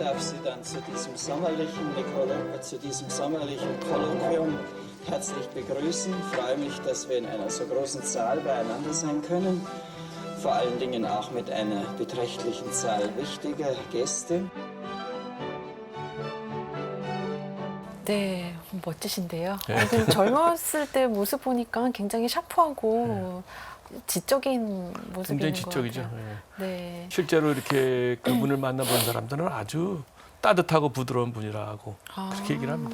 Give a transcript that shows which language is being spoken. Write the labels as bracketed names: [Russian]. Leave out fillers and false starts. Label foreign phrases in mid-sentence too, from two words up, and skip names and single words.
[German] darf Sie dann zu diesem sommerlichen Kolloquium herzlich begrüßen. Ich freue mich, dass wir in einer so großen Zahl beieinander sein können. Vor allen Dingen auch mit einer beträchtlichen Zahl wichtiger Gäste. [Korean] 네, 멋지신데요. 젊었을 때 모습 보니까 굉장히 샤프하고 지적인 모습인 굉장히 것 지적이죠. 같아요. 예. 네. 실제로 이렇게 그분을 만나본 사람들은 아주 따뜻하고 부드러운 분이라고 그렇게 얘기를 합니다.